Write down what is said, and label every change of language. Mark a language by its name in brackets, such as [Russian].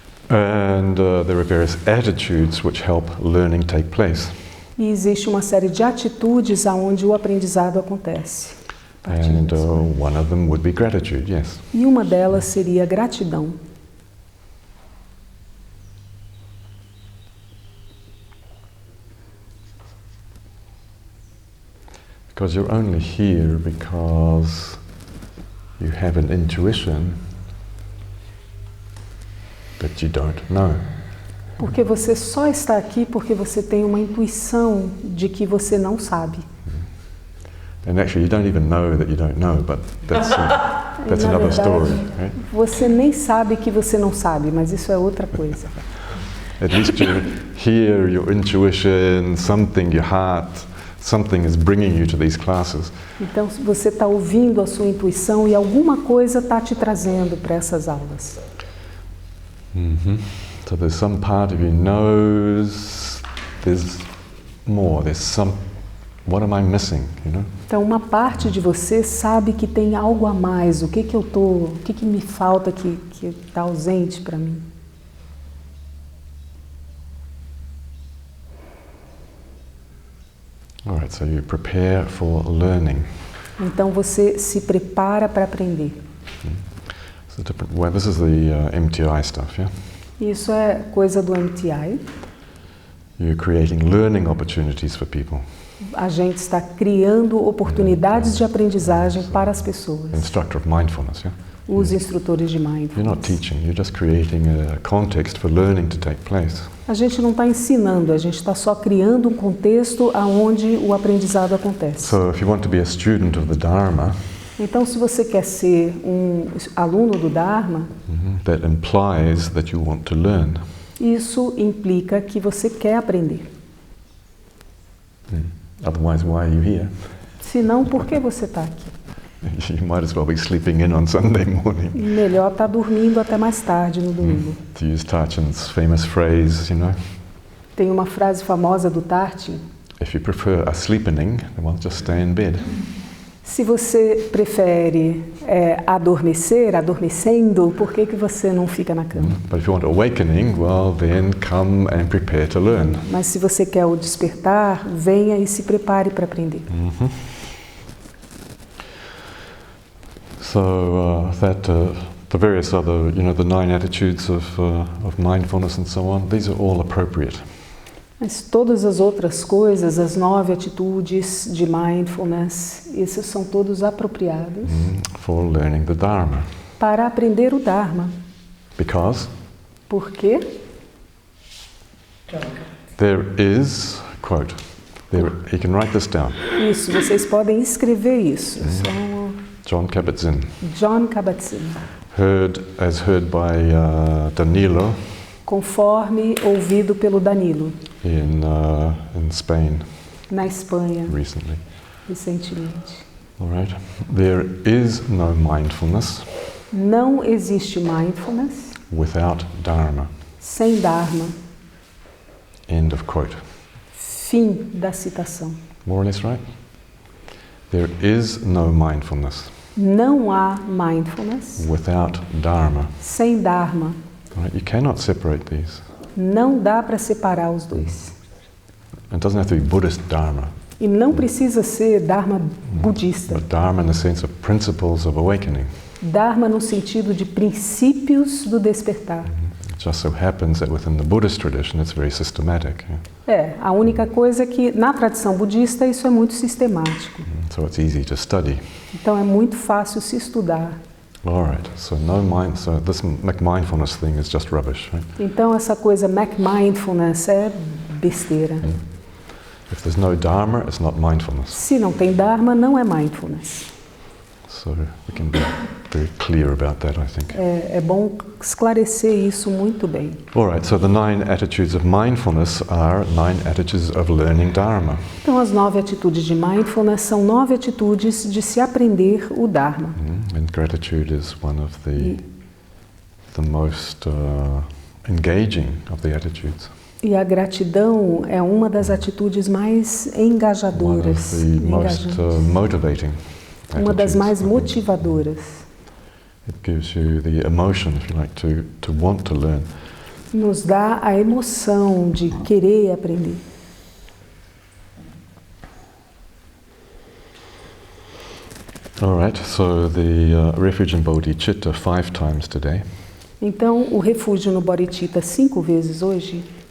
[English] And there are various attitudes which help learning take place. [Portuguese] E existe uma série de atitudes aonde o aprendizado acontece. [English] And one of them would be gratitude, yes. [Portuguese] E uma delas seria gratidão. [English] Because you're only here because you have an intuition that you don't know. [Portuguese] Porque você só está aqui porque você tem uma intuição de que você não sabe. [English] And actually you don't even know that you don't know, but that's another story, right? [Portuguese] Você nem sabe que você não sabe, mas isso é outra coisa. [English] At least you hear your intuition, something, your heart, something is bringing you to these classes. [Portuguese] Então você está ouvindo a sua intuição e alguma coisa está te trazendo para essas aulas. [English] So there's some part of you knows there's more, there's some, what am I missing, you know? [Portuguese] Então uma parte de você sabe que tem algo a mais, o que me falta que está ausente para mim. [English] All right, so you prepare for learning. [Portuguese] Então você se prepara para aprender. [English] So well, this is the MTI stuff, yeah? [Portuguese] Isso é coisa do MTI. [English] You're creating learning opportunities for people. [Portuguese] A gente está criando oportunidades de aprendizagem para as pessoas. [English] Instructor of mindfulness, yeah? [Portuguese] Os instrutores de [English] You're not [Portuguese] mindfulness. [English] teaching, you're just creating a context for learning to take place. [Portuguese] A gente não está ensinando, a gente está só criando um contexto onde o aprendizado acontece. [English] So if you want to be a student of the Dharma, [Portuguese] Então, se você quer ser um aluno do Dharma, [English] that implies that you want to learn. [Portuguese] isso implica que você quer aprender. [English] Otherwise, why are you here? [Portuguese] Se não, por que você está aqui? [English] You might as well be sleeping in on Sunday morning. [Portuguese] Melhor estar dormindo até mais tarde no domingo. [English] To use Tarchin's famous phrase, [Portuguese] Tem uma frase famosa do Tarchin: [English] if you prefer a sleepening, well, just stay in bed. [Portuguese] se você prefere adormecendo, por que você não fica na cama? [English] But if you want awakening, well, then come and prepare to learn. [Portuguese] Mas se você quer o despertar, venha e se prepare para aprender. [English] So the various other, the 9 attitudes of mindfulness and so on, these are all appropriate. [Portuguese] Mas todas as outras coisas, as 9 atitudes de mindfulness, esses são todos apropriados [English] For learning the Dharma. [Portuguese] para aprender o Dharma. [English] Because [Portuguese] Por quê? [English] there is, quote, you can write this down, [Portuguese] Isso, vocês podem escrever isso. São [English] John Kabat-Zinn, [Portuguese] John Kabat-Zinn. [English] as heard by Danilo [Portuguese] Conforme ouvido pelo Danilo, [English] in Spain [Portuguese] na Espanha, [English] recently. [Portuguese] recentemente. [English] All right. There is no mindfulness [Portuguese] Não existe mindfulness [English] without Dharma. [Portuguese] sem Dharma. [English] End of quote. [Portuguese] Fim da citação. [English] More or less right? There is no mindfulness [Portuguese] Não há mindfulness [English] without Dharma. [Portuguese] sem Dharma. [English] All right? You cannot separate these. [Portuguese] Não dá para separar os dois. [English] It doesn't have to be Buddhist Dharma, [Portuguese] E não precisa ser Dharma budista. [English] but Dharma in the sense of principles of awakening. [Portuguese] Dharma no sentido de princípios do despertar. [English] It just so happens that within the Buddhist tradition it's very systematic. Yeah? [Portuguese] A única coisa é que na tradição budista isso é muito sistemático. [English] So it's easy to study. [Portuguese] Então é muito fácil se estudar. [English] All right. So this mindfulness thing is just rubbish, right? [Portuguese] Então essa coisa mindfulness é besteira. [English] If there's no Dharma, it's not mindfulness. [Portuguese] Se não tem Dharma, não é mindfulness. [English] So we can be very clear about that, I think. [Portuguese] É bom esclarecer isso muito bem. [English] All right, so the 9 attitudes of mindfulness are 9 attitudes of learning Dharma. [Portuguese] Então as 9 atitudes de mindfulness são 9 atitudes de se aprender o Dharma. [English] And gratitude is one of the most engaging of the attitudes. [Portuguese] E a gratidão é uma das atitudes mais engajadoras, [English] One of the most motivating. [Portuguese] Uma das mais motivadoras. [English] It gives you the emotion, if you like, to want to learn. [Portuguese] Nos dá a emoção de querer aprender. [English] All right, so the refuge in bodhicitta 5 times today. [Portuguese] Então, o refúgio no bodhicitta 5 vezes hoje,